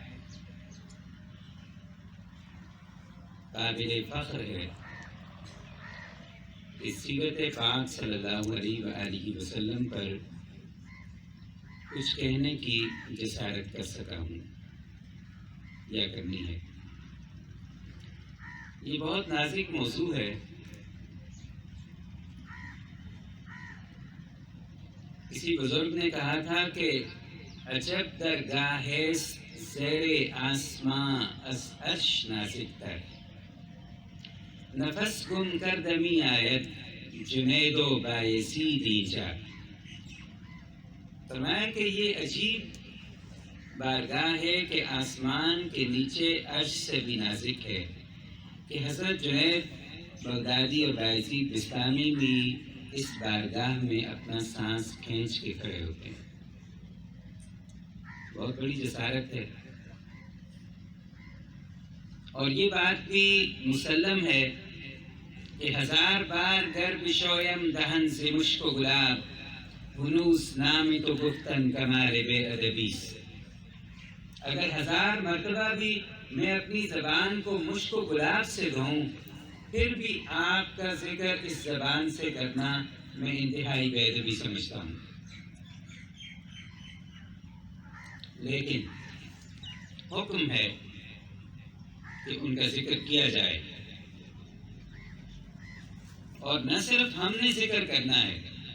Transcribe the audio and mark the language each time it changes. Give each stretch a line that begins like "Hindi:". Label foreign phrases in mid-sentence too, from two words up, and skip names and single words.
Urdu: قابل فخر ہے کہ سیرت پاک صلی اللہ علیہ وآلہ وسلم پر کچھ کہنے کی جسارت کر سکا ہوں یا کرنی ہے. یہ بہت نازک موضوع ہے. کسی بزرگ نے کہا تھا کہ
Persian: عجب درگاہ زیر آسماں از عرش نازک تر، نفس گم کردمی آید جنید و بایزید اینجا.
Urdu: فرمایا کہ یہ عجیب بارگاہ ہے کہ آسمان کے نیچے عرش سے بھی نازک ہے کہ حضرت جنید بغدادی اور بایزید بستامی بھی اس بارگاہ میں اپنا سانس کھینچ کے کھڑے ہوتے ہیں. بہت بڑی جسارت ہے. اور یہ بات بھی مسلم ہے کہ
Persian: ہزار بار گر بشویم دہن سے مشک و گلاب، ہنوز نامی تو گفتن کمال بے ادبی سے.
Urdu: اگر ہزار مرتبہ بھی میں اپنی زبان کو مشک و گلاب سے دھوؤں، پھر بھی آپ کا ذکر اس زبان سے کرنا میں انتہائی بے ادبی سمجھتا ہوں. لیکن حکم ہے کہ ان کا ذکر کیا جائے، اور نہ صرف ہم نے ذکر کرنا ہے.